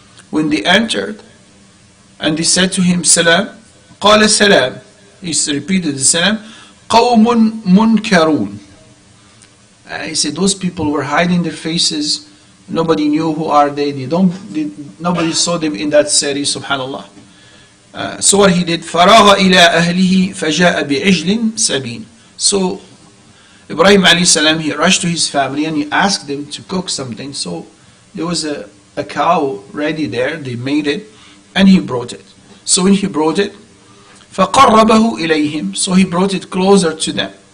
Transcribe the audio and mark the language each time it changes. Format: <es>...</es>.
<en>When they entered and they said to him salam,</en> <ar>قال سلام.</ar> <en>He repeated the salam.</en> <ar>قوم منكرون.</ar> <en>He said those people were hiding their faces. Nobody knew who are they. Nobody saw them in that city. Subhanallah. So what he did,</en> <ar>فراغ إلى أهله فجاء بعجل سمين.</ar> <en>So Ibrahim alayhi salam, he rushed to his family and he asked them to cook something. So there was a cow ready there. They made it and he brought it. So when he brought it,</en> <ar>فقربه إليهم,</ar> <en>so he brought it closer to them.</en>